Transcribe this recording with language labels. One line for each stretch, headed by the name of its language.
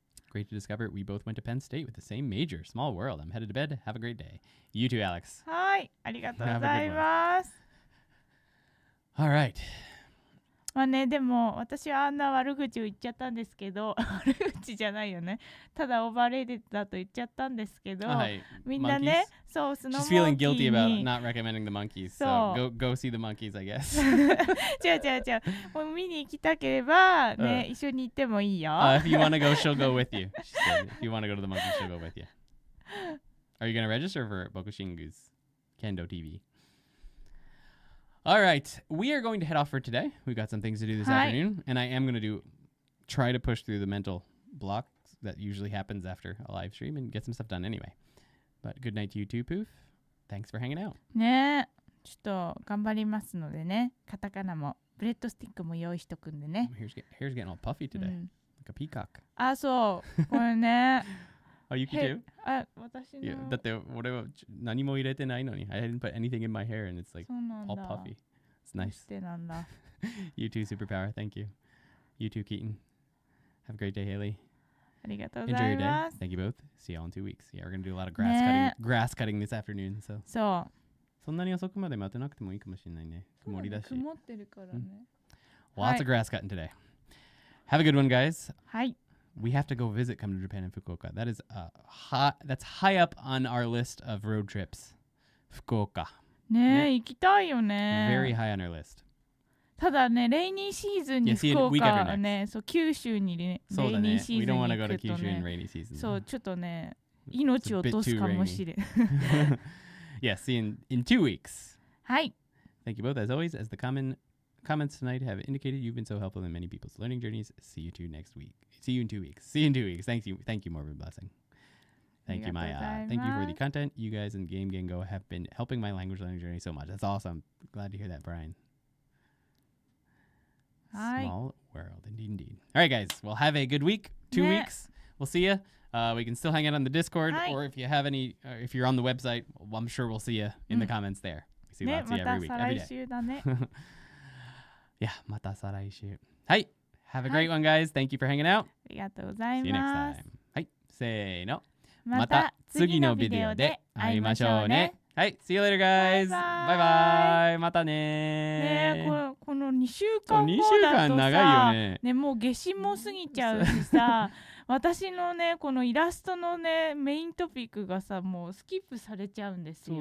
English: Great to discover we both went to Penn State with the same major. Small world. I'm headed to bed. Have a great day. You too, Alex. Hi.
Japanese: ありがとうございます。
English: All right.
Japanese: まあね、でも私はあんな悪口を言っちゃったんですけど悪口じゃないよね、ただオーバーレイテッドだと言っちゃったんですけど、みんなね、そうスノーモンキーに
English: She's feeling guilty about not recommending the monkeys, so go see the monkeys, I guess.
Japanese: 違うもう見に行きたければね、一緒に行ってもいいよ。
English: If you want to go, she'll go with you. She said, if you want to go to the monkeys, she'll go with you. Are you going to register for Bokushingu's Kendo TV? All right, we are going to head off for today. We've got some things to do this afternoon, and I am going to try to push through the mental blocks that usually happens after a live stream and get some stuff done anyway. But good night to you too, Poof. Thanks for hanging out.
Japanese: ね、ちょっと頑張りますのでね、カタカナもブレッドスティックも用意しとくんでね。
English: Hair's getting all puffy today, like a peacock.
Japanese: あ、そう、これね。
English: Oh, Yuki too?
Japanese: あ、私の。だって俺は何も入れてないのに。
English: I didn't put anything in my hair and it's like all puffy. It's nice. You too, Superpower. Thank you. You too, Keaton. Have a great day, Haley.
Japanese: ありがとうございます。
English: Enjoy your day. Thank you both. See you all in 2 weeks. Yeah, we're going to do a lot of grass cutting this afternoon. So.
Japanese: そう。そんなに遅くまで待てなくてもいいかもしれないね。曇りだし。曇ってるからね。
English: Lots of grass cutting today. Have a good one, guys.
Japanese: はい。
English: We have to go visit Come to Japan in Fukuoka. That is that's high up on our list of road trips. Fukuoka.
Japanese: ねえ、行きたいよね。
English: Very high on our list.
Japanese: ただね、レイニーシーズンに福岡はね、そう九州にね、レイニーシーズンに行くとね、そう、ちょっとね、命を落とすかもしれん。
English: Yeah, see you in 2 weeks.
Japanese: はい。
English: Thank you both, as always. As the comments tonight have indicated, you've been so helpful in many people's learning journeys. See you next week. See you in 2 weeks. See you in 2 weeks. Thank you, Morgan Blessing. Thank you, Maya. Thank you for the content. You guys in Game Gengo have been helping my language learning journey so much. That's awesome. Glad to hear that, Brian. Hi. Small world, indeed. All right, guys. Well, have a good week. 2 weeks. We'll see you. We can still hang out on the Discord, or if you have any, if you're on the website, well, I'm sure we'll see you in the comments there. We see lots of you every week, every day. Yeah,
Japanese: また再来週。はい。
English: Have a great one, guys. Thank you for hanging out.
Japanese: ありがとうございます。
English: See you next time.
Japanese: はい。せーの。また次のビデオで会いましょうね。はい。
English: See you later, guys.
Japanese: バイバイ。またね。ね、この2週間後だとさ、ね、もう夏至も過ぎちゃうしさ、私のね、このイラストのね、メイントピックがさ、もうスキップされちゃうんですよ。